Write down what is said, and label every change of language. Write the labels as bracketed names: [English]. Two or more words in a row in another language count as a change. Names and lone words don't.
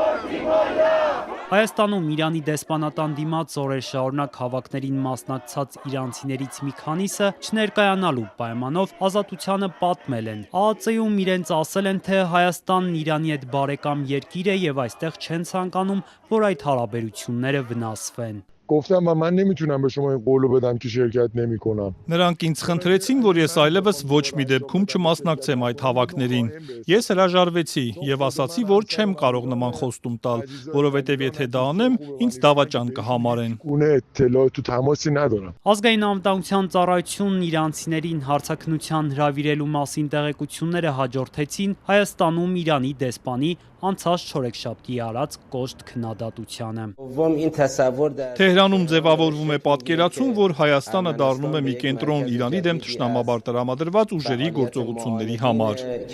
[Armenian] Հայաստանում Իրանի դեսպանատան դիմաց օրեր շարունակ հավաքներին մասնակցած իրանցիներից մի քանիսը չներկայանալու պայմանով ազատությանը պատմել են։ ԱԱԾ-ում իրենց ասել են, թե Հայաստանն Իրանի հետ բարեկամ երկիր է եւ այստեղ չեն ցանկանում, որ այդ հարաբերությունները վնասվեն։ [Persian] گفتم و من نمیتونم به شما این قولو بدم که شرکت نمیکنم. [Armenian] Նրանք ինձ խնդրեցին, որ ես այլևս ոչ մի դեպքում չմասնակցեմ այդ հավաքներին։ Ես հրաժարվեցի եւ ասացի, որ չեմ կարող նման խոստում տալ, որովհետեւ եթե դա անեմ, ինձ դավաճան կհամարեն։ [Persian] گونه اطلاعات و تماسی ندارم. [Armenian] Ազգային անվտանգության ծառայությունն իրանցիներին հարցաքննության հրավիրելու մասին տեղեկությունները հաջորդեցին Հայաստանում Իրանի դեսպանի անցած չորեքշաբթի արած կոշտ քննադատությանը։ Թեհրանում ձևավորվում է պատկերացում, որ Հայաստանը դառնում է մի կենտրոն Իրանի դեմ թշնամաբար տրամադրված ուժերի գործողությունների համար։